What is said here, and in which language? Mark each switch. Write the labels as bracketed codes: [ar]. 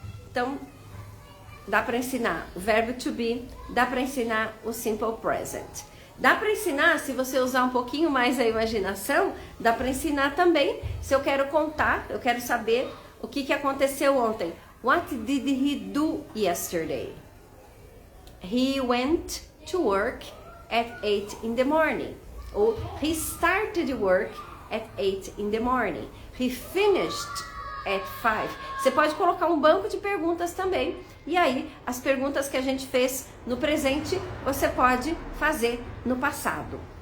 [pt] Então, dá para ensinar o verbo to be, dá para ensinar o simple present. Dá para ensinar, se você usar um pouquinho mais a imaginação, dá para ensinar também, se eu quero contar, eu quero saber o que aconteceu ontem. [en] What did he do yesterday? He went to work at 8 in the morning. [pt] Ou [en] he started work at 8 in the morning. He finished at 5. [pt] Você pode colocar um banco de perguntas também. E aí, as perguntas que a gente fez no presente, você pode fazer no passado.